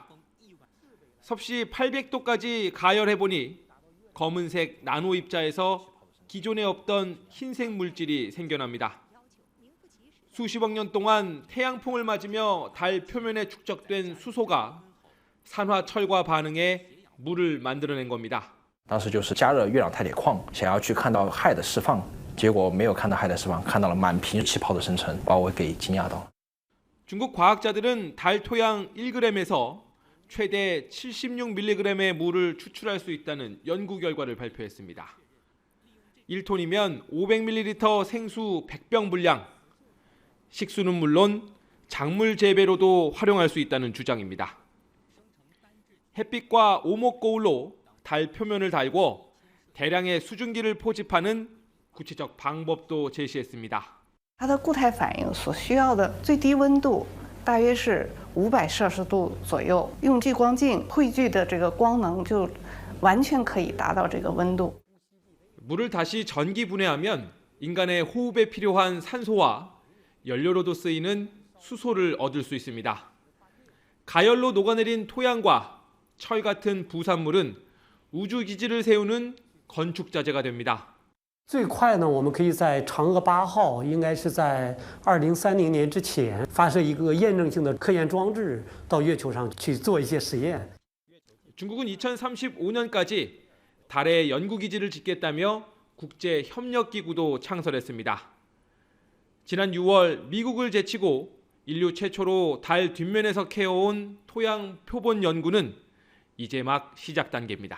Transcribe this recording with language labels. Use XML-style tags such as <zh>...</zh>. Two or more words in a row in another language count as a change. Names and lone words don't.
<ko>섭씨 800도까지 가열해보니 검은색 나노 입자에서 기존에 없던 흰색 물질이 생겨납니다. 수십억 년 동안 태양풍을 맞으며 달 표면에 축적된 수소가 산화철과 반응해 물을 만들어낸 겁니다.</ko> <zh>当时就是加热月亮态铁矿，想要去看到氦的释放，结果没有看到氦的释放，看到了满瓶气泡的生成，把我给惊讶到了。</zh> <ko>중국 과학자들은 달 토양 1g에서 최대 76mg의 물을 추출할 수 있다는 연구 결과를 발표했습니다. 1톤이면 500ml 생수 100병 분량, 식수는 물론 작물 재배로도 활용할 수 있다는 주장입니다. 햇빛과 오목거울로 달 표면을 달고 대량의 수증기를 포집하는 구체적 방법도 제시했습니다.</ko> <zh>它的固态反应所需要的最低温度大约是500摄氏度左右，用聚光镜汇聚的这个光能就完全可以达到这个温度。</zh> <ko>물을 다시 전기 분해하면 인간의 호흡에 필요한 산소와 연료로도 쓰이는 수소를 얻을 수 있습니다. 가열로 녹아내린 토양과 철 같은 부산물은 우주기지를 세우는 건축 자재가 됩니다.</ko> <zh>最快呢，我们可以在嫦娥8号，应该是在2030年之前发射一个验证性的科研装置到月球上去做一些实验。</zh> <ko>중국은 2035년까지 달에 연구기지를 짓겠다며 국제협력기구도 창설했습니다. 지난 6월 미국을 제치고 인류 최초로 달 뒷면에서 캐어온 토양 표본 연구는 이제 막 시작 단계입니다.</ko>